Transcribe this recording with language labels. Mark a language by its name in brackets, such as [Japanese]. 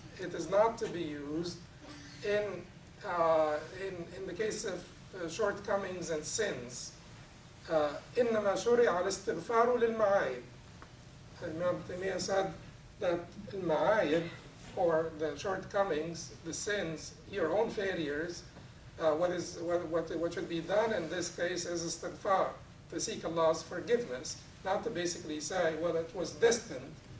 [English] It is not to be used in the case of shortcomings and sins. [Arabic] إنما شرع الاستغفار للمعايب. [English] Imam Taymiyyah said that al-ma'ayib, or the shortcomings, the sins, your own failures, what should be done in this case is istighfar, to seek Allah's forgiveness, not to basically say, well, it was destined.